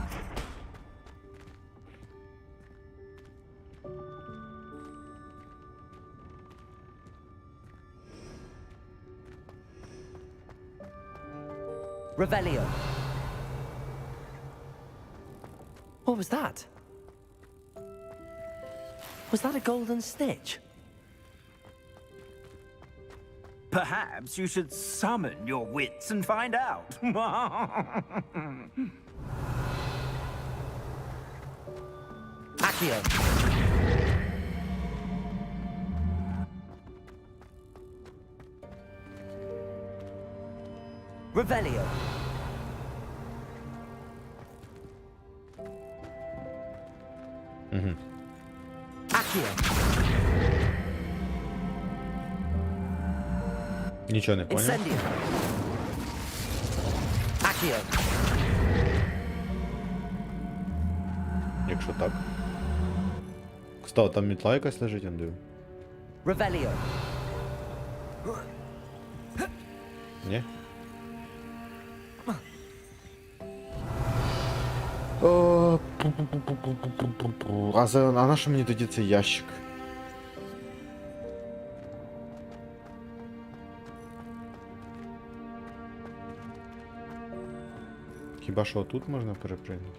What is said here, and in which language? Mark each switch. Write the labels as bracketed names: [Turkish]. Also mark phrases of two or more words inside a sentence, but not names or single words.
[English] Revelio. What was that? Was that a golden stitch? Perhaps you should summon your wits and find out. Accio. Revelio. Accio. [Ukrainian] Нічого не понял. Incendio. Accio. Якщо так. Став, там мітла якась лежить, Андрю? Revelio. Ні? А на що мені тоді цей ящик? Хіба що тут можна перепригнути?